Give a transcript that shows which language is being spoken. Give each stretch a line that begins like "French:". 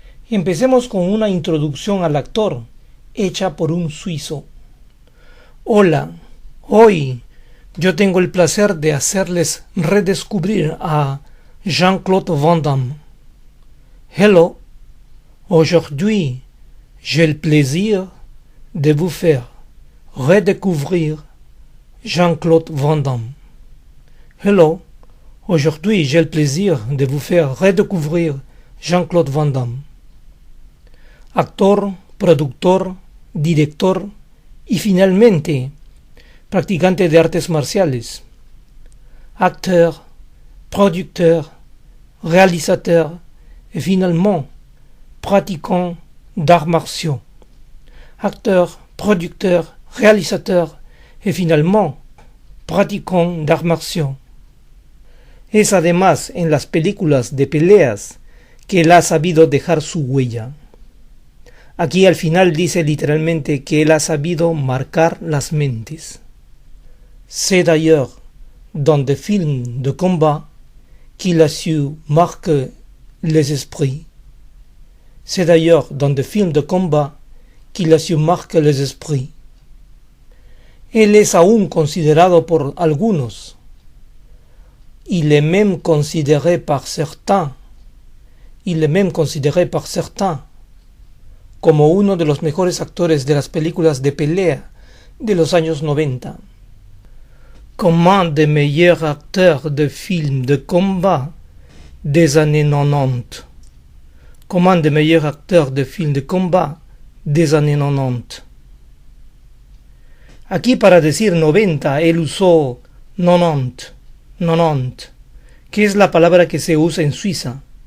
Spanish: Empecemos con una introducción al actor, hecha por un suizo. Hola, hoy yo tengo el placer de hacerles redescubrir a Jean-Claude Van Damme.
French: Hello, aujourd'hui j'ai le plaisir de vous faire redécouvrir Jean-Claude Van Damme. Hello, aujourd'hui j'ai le plaisir de vous faire redécouvrir Jean-Claude Van Damme.
Spanish: Actor, productor, director y finalmente practicante de artes marciales.
French: Acteur, producteur, réalisateur et finalement pratiquant d'arts martiaux. Acteur, producteur, réalisateur et finalement pratiquant d'arts martiaux.
Spanish: Es además en las películas de peleas que él ha sabido dejar su huella. Aquí al final dice literalmente que él ha sabido marcar las mentes.
French: C'est d'ailleurs dans des films de combat qu'il a su marquer les esprits. C'est d'ailleurs dans des films de combat qu'il a su marquer les esprits.
Spanish: Él es aún considerado por algunos.
French: Il est même considéré par certains.
Spanish: Il est même considéré par certains como uno de los mejores actores de las películas de pelea de los años 90.
French: Comme un des meilleurs acteurs de films de combat des années 90. Comme un des meilleurs acteurs de films de combat des années 90.
Spanish: Aquí para decir 90 él usó 90, 90, que es la palabra que se usa en Suiza.